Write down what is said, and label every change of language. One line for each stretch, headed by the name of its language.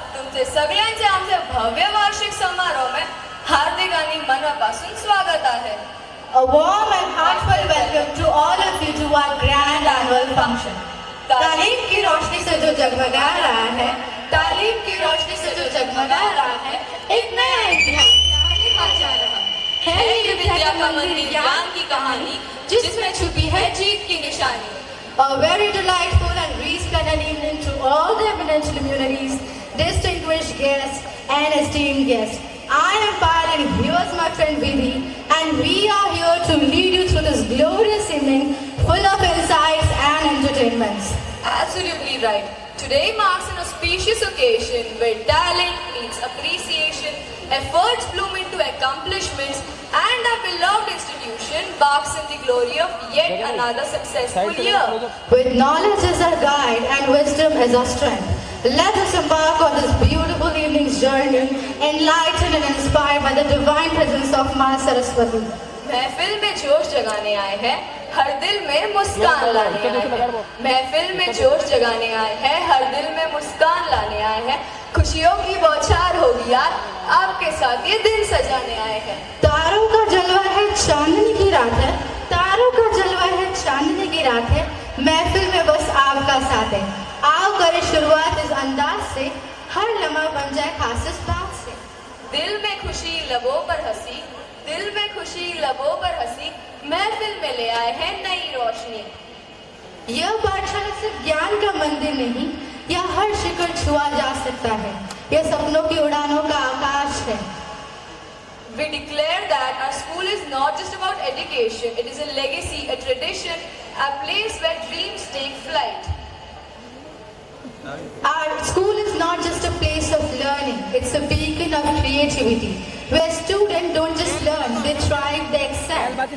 Marathi: तुमचे सगळ्यांचे आमच्या भव्य वार्षिक समारोह में हार्दिक आणि मनापासून स्वागत आहे.
English: A warm and heartfelt welcome to all of you to our grand annual function.
Hindi: तालीम की रोशनी से जो जगमगा रहा है, तालीम की रोशनी से जो जगमगा रहा है, एक नया इतिहास लिखा जा रहा है ये विद्या का मंदिर ज्ञान की कहानी जिसमें छुपी है जीत की निशानी.
English: A very delightful and resplendent evening to all the eminent luminaries, distinguished guests and esteemed guests. I am Payal and here's my friend Vidhi, and we are here to lead you through this glorious evening full of insights and entertainments. Absolutely right. Today marks an auspicious occasion where talent meets appreciation, efforts bloom into accomplishments, and our beloved institution basks in the glory of yet another successful year. With knowledge as our guide and wisdom as our strength, let us embark on this beautiful evening's journey, enlightened and inspired by the divine presence of Maa Saraswati.
Hindi: महफिल में जोश जगाने आए हैं, हर दिल में मुस्कान लाने आए हैं. महफिल में जोश जगाने आए हैं, हर दिल में मुस्कान लाने आए हैं. खुशियों की बौछार होगी यार, आपके साथ ये दिन सजाने आए हैं. तारों का जलवा है, चांदनी की रात है. तारों का जलवा है, चांदनी की रात है. महफिल में बस आपका साथ है. आओ करें शुरुआत इस अंदाज से, हर लम्हा बन जाए खास इस बात से. दिल में खुशी लबों पर हंसी, दिल में खुशी लबों पर हंसी, महफिल में ले आए हैं नई रोशनी. यह पाठशाला सिर्फ ज्ञान का मंदिर नहीं, यह हर शिखर छुआ जा सकता है. यह सपनों की उड़ानों का आकाश है.
English: We declare that our school is not just about education, it is a legacy, a tradition, a place where dreams take flight. Our school is not just a place of learning, it's a beacon of creativity, where students don't just learn, they thrive, they excel.